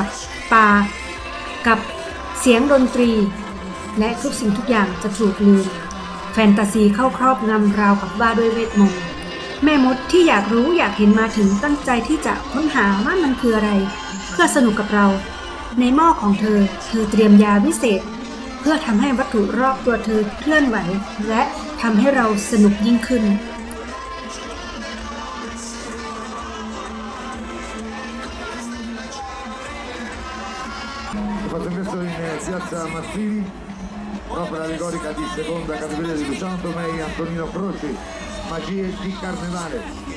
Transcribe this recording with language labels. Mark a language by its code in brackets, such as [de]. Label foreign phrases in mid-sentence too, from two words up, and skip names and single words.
[th] ปากับเสียงดนตรีและทุกสิ่งทุกอย่างจะถูกลืมแฟนตาซีเข้าครอบงำราวกับว่าด้วยเวทมนต์แม่มดที่อยากรู้อยากเห็นมาถึงตั้งใจที่จะค้นหาว่ามันคืออะไรเพื่อสนุกกับเราในหม้อของเธอเตรียมยาวิเศษเพื่อทำให้วัตถุรอบตัวเธอเคลื่อนไหวและทำให้เราสนุกยิ่งขึ้น [it] Fatto questo in piazza Mazzini, opera allegorica di seconda categoria di Luciano Tomei e Antonino Croci, Magie di Carnevale.